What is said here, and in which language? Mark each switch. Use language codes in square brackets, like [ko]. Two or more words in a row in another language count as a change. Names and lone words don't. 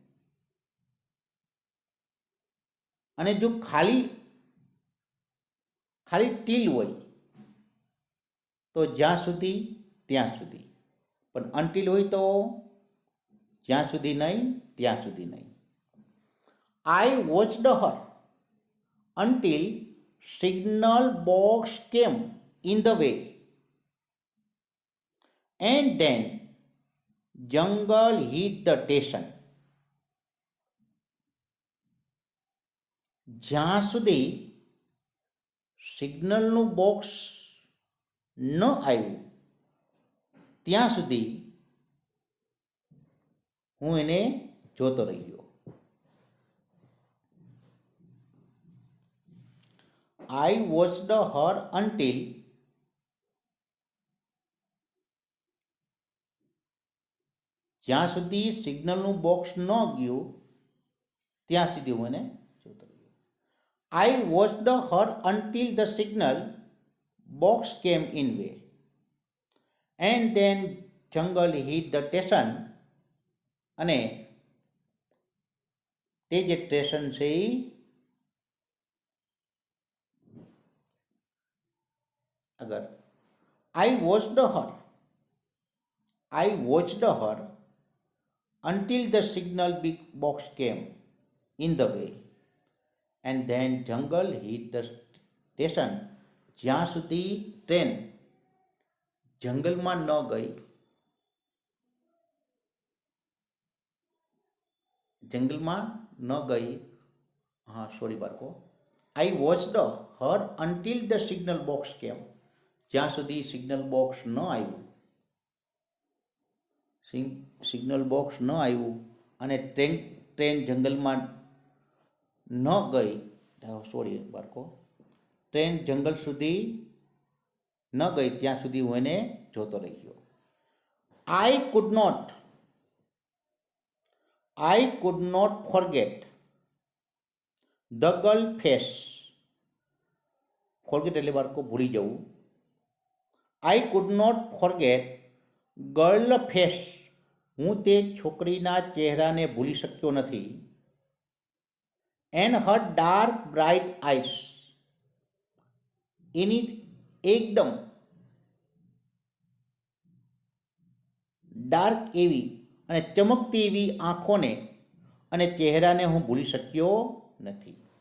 [gu] અને જો ખાલી ટીલ હોય તો જ્યાં સુધી ત્યાં સુધી, પણ અનટિલ હોય તો જ્યાં સુધી નહીં ત્યાં સુધી નહીં. [en] I watched her until signal box came in the way, and then jungle hit the station. [gu] જ્યાં સુધી સિગ્નલનું બોક્સ ન આવ્યું ત્યાં સુધી હું એને જોતો રહ્યો. [en] I watched her until [gu] જ્યાં સુધી સિગ્નલનું બોક્સ ન ગયું ત્યાં સુધી હું એને જોતો રહ્યો. [en] I watched her until the signal box came in way, and then jungle hit the station. [gu] અને તે જે સ્ટેશન છે એ અગર [en] I watched her until the signal big box came in the way, and then jungle hit the station. [gu] જ્યાં સુધી ટ્રેન જંગલમાં ન ગઈ, બાળકો [en] I watched her until the signal box came. [gu] જ્યાં સુધી સિગ્નલ બોક્સ ન આવ્યું અને ટ્રેન જંગલમાં ન ગઈ. બાળકો ટ્રેન જંગલ સુધી ન ગઈ ત્યાં સુધી હું એને જોતો રહ્યો. [en] I could not forget the girl face. [gu] ફોરગેટ એટલે બાળકો ભૂલી જવું. [en] I could not forget girl face. [gu] હું તે છોકરીના ચહેરાને ભૂલી શક્યો નથી. [en] And her dark bright eyes. [gu] એની એકદમ ડાર્ક એવી અને ચમકતી એવી આંખોને અને ચહેરાને હું ભૂલી શક્યો નથી.